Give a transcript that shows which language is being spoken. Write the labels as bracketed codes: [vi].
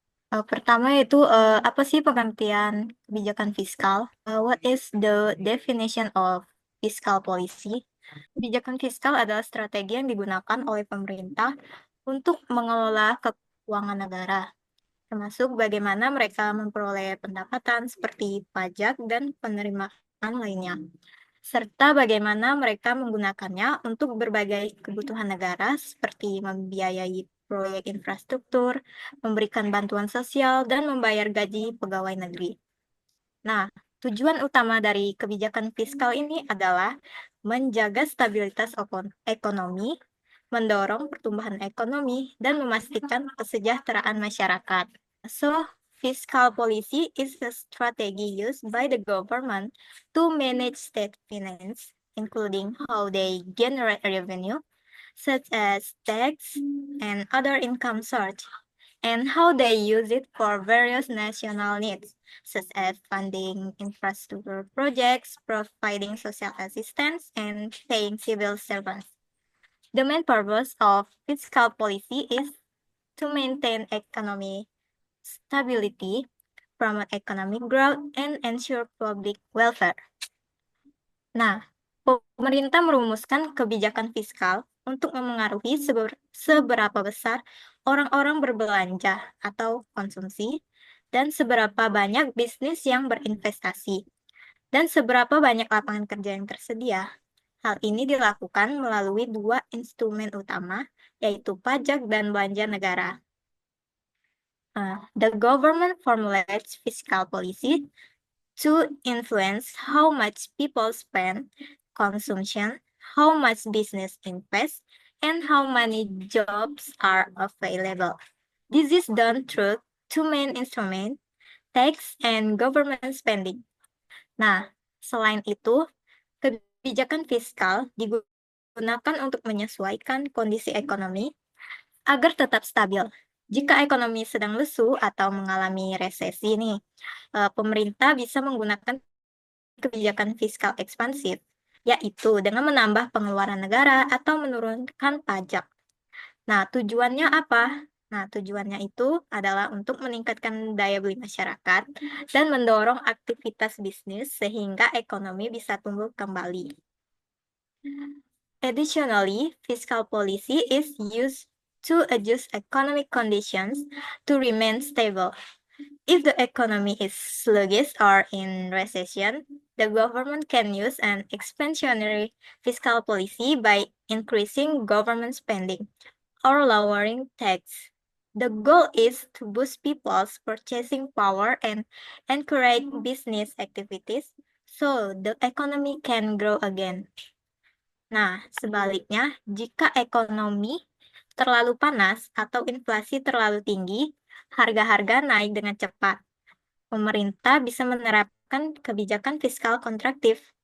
[id] Pertama yaitu apa sih pengertian kebijakan fiskal? [en] What is the definition of fiscal policy? [id] Kebijakan fiskal adalah strategi yang digunakan oleh pemerintah untuk mengelola keuangan negara, termasuk bagaimana mereka memperoleh pendapatan seperti pajak dan penerimaan lainnya, serta bagaimana mereka menggunakannya untuk berbagai kebutuhan negara seperti membiayai proyek infrastruktur, memberikan bantuan sosial, dan membayar gaji pegawai negeri. Nah, tujuan utama dari kebijakan fiskal ini adalah menjaga stabilitas ekonomi, mendorong pertumbuhan ekonomi, dan memastikan kesejahteraan masyarakat. [en] So, fiscal policy is a strategy used by the government to manage state finance, including how they generate revenue, such as tax and other income sources, and how they use it for various national needs, such as funding infrastructure projects, providing social assistance, and paying civil servants. The main purpose of fiscal policy is to maintain economic stability, promote economic growth, and ensure public welfare. [id] Nah, pemerintah merumuskan kebijakan fiskal untuk memengaruhi seberapa besar orang-orang berbelanja atau konsumsi, dan seberapa banyak bisnis yang berinvestasi, dan seberapa banyak lapangan kerja yang tersedia. Hal ini dilakukan melalui dua instrumen utama, yaitu pajak dan belanja negara. [en] The government formulates fiscal policy to influence how much people spend, consumption, how much business invest, and how many jobs are available. This is done through two main instruments, tax and government spending. [id] Nah, selain itu, kebijakan fiskal digunakan untuk menyesuaikan kondisi ekonomi agar tetap stabil. Jika ekonomi sedang lesu atau mengalami resesi nih, pemerintah bisa menggunakan kebijakan fiskal ekspansif, yaitu dengan menambah pengeluaran negara atau menurunkan pajak. Nah, tujuannya apa? Nah, tujuannya itu adalah untuk meningkatkan daya beli masyarakat dan mendorong aktivitas bisnis sehingga ekonomi bisa tumbuh kembali. [en] Additionally, fiscal policy is used to adjust economic conditions to remain stable. If the economy is sluggish or in recession, the government can use an expansionary fiscal policy by increasing government spending or lowering tax. The goal is to boost people's purchasing power and encourage business activities so the economy can grow again. [id] Nah, sebaliknya, jika ekonomi terlalu panas atau inflasi terlalu tinggi, harga-harga naik dengan cepat. Pemerintah bisa menerapkan kebijakan fiskal kontraktif.